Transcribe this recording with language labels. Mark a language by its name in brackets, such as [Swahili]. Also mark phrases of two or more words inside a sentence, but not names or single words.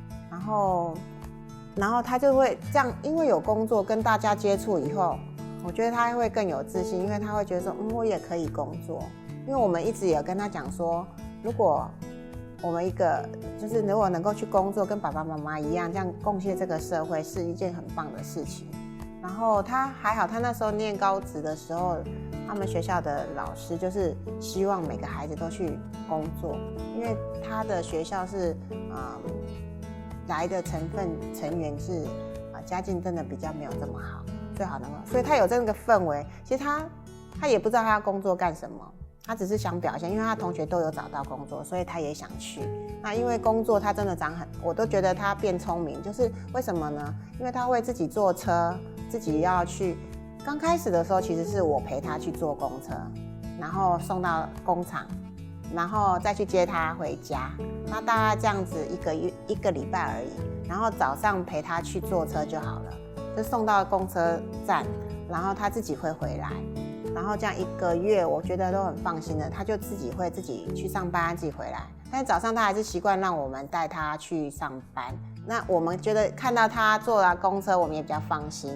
[Chinese] 然後他就會這樣，因為有工作跟大家接觸以後，我覺得他會更有自信，因為他會覺得說，我也可以工作。因為我們一直也跟他講說，如果我們就是如果能夠去工作，跟爸爸媽媽一樣，這樣貢獻這個社會是一件很棒的事情。然後他還好，他那時候念高職的時候，他們學校的老師就是希望每個孩子都去工作，因為他的學校是來的成員是家境真的比較沒有這麼好，最好能夠，所以他有這個氛圍。其實他也不知道他要工作幹什麼，他只是想表現，因為他同學都有找到工作，所以他也想去。那因為工作他真的我都覺得他變聰明，就是為什麼呢？因為他會自己坐車，自己要去。剛開始的時候其實是我陪他去坐公車，然後送到工廠，然後再去接他回家，那大概這樣子一個禮拜而已，然後早上陪他去坐車就好了，就送到公車站，然後他自己會回來，然後這樣1個月我覺得都很放心的，他就自己會自己去上班，自己回來，但是早上他還是習慣讓我們帶他去上班，那我們覺得看到他坐了公車我們也比較放心。